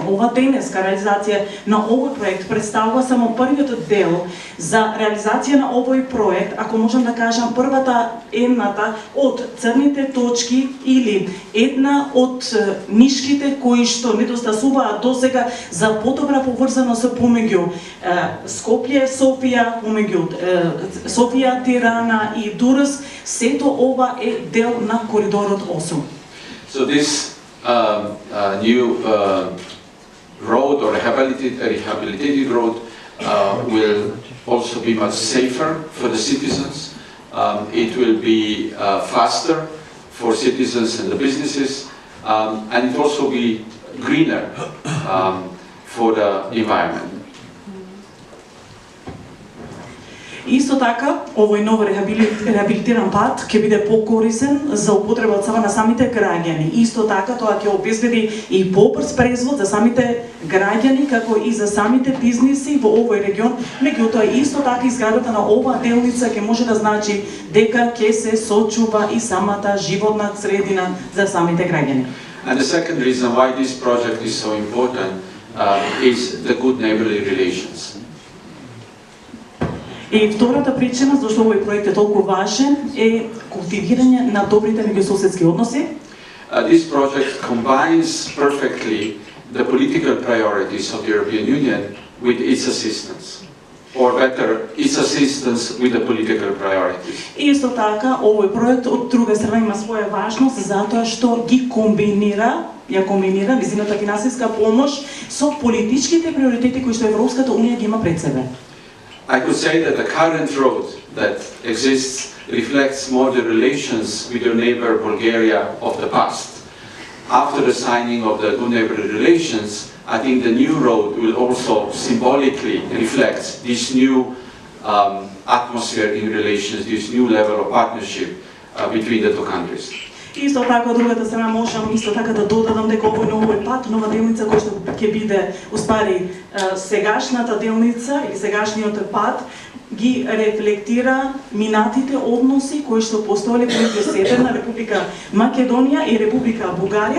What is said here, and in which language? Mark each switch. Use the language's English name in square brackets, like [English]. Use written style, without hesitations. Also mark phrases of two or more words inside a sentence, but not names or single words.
[Macedonian] Ова денеска реализација на овој проект представува само првиот дел за реализација на овој проект, ако можам да кажам првата едната од црните точки или една од нишките кои што недостасуваат досега за подобра поврзаност помеѓу Скопје, Софија, помеѓу Софија, Тирана и Дурс, сето ова е дел на коридорот 8. [English] So this new road or rehabilitated road will also be much safer for the citizens. It will be faster for citizens and the businesses, and it will also be greener for the environment. [Macedonian] Исто така, овој ново рехабилитиран пат ќе биде покорисен за употреба од страна на самите граѓани. Исто така, тоа ќе обезбеди и побрз производ за самите граѓани, како и за самите бизниси во овој регион. Меѓутоа, исто така изградата на оваа делница ќе може да значи дека ќе се сочува и самата животна средина за самите граѓани. [English] And the second reason why this project is so important is the good neighborly relations. [Macedonian] И втората причина зашто овој проект е толку важен е култивирање на добрите меѓусоседски односи. [English] This project combines perfectly the political priorities of the European Union with its assistance, or better, its assistance with the political priorities. [Macedonian] И исто така, овој проект од друга страна има своја важност затоа што ги комбинира низината финансиска помош со политичките приоритети кои што Европската Унија ги има пред себе. [English] I could say that the current road that exists reflects more the relations with your neighbor Bulgaria of the past. After the signing of the good neighborly relations, I think the new road will also symbolically reflect this new atmosphere in relations, this new level of partnership between the two countries. [Macedonian] Исто така, од другата страна можам исто така да додадам дека овој пат, нова делница која што ќе биде успари сегашната делница или сегашниот пат ги рефлектира минатите односи кои што постоеле меѓу Северна Република Македонија и Република Бугарија.